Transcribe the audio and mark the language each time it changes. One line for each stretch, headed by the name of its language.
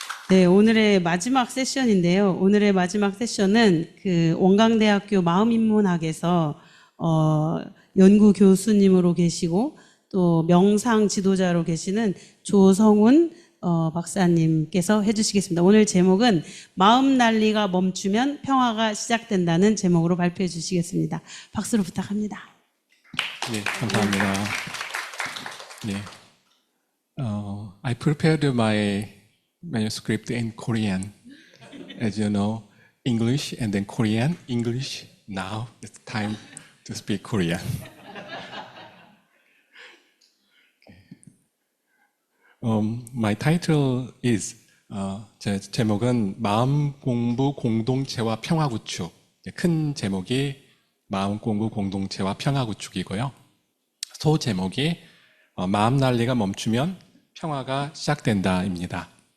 Korean: 네, 오늘의 마지막 세션인데요. 오늘의 마지막 세션은 그 원광대학교 마음인문학에서 연구 교수님으로 계시고 또 명상 지도자로 계시는 조성훈 박사님께서 해주시겠습니다. 오늘 제목은 마음 난리가 멈추면 평화가 시작된다는 제목으로 발표해 주시겠습니다. 박수로 부탁합니다. 네, 감사합니다.
English: 네, I prepared my manuscript in Korean. As you know, English and then Korean. English. Now it's time to speak Korean. My title is
Korean: 제 제목은 마음 공부 공동체와 평화 구축. 큰 제목이 마음 공부 공동체와 평화 구축이고요. 소 제목이 마음 난리가 멈추면 평화가 시작된다입니다.